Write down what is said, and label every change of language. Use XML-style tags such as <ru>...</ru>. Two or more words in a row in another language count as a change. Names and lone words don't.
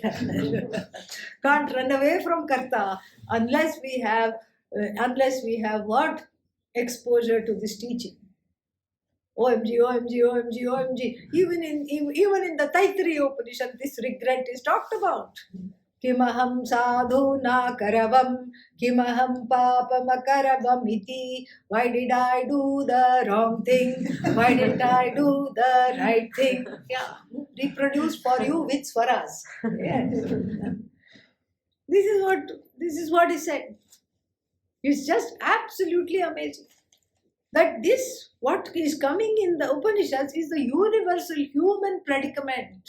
<en>Can't run away from Karta unless we have what? Exposure to this teaching. OMG, OMG, OMG, OMG. Even in the Taittiriya Upanishad, this regret is talked about.</en> <sa>Kimaham sadhu na karavam, kimaham papamakaravam iti.</sa> <en>Why did I do the wrong thing? Why did I do the right thing? Yeah, reproduced for you with swaras. Yes. This is what is said. It's just absolutely amazing. That this, what is coming in the Upanishads, is the universal human predicament.</en>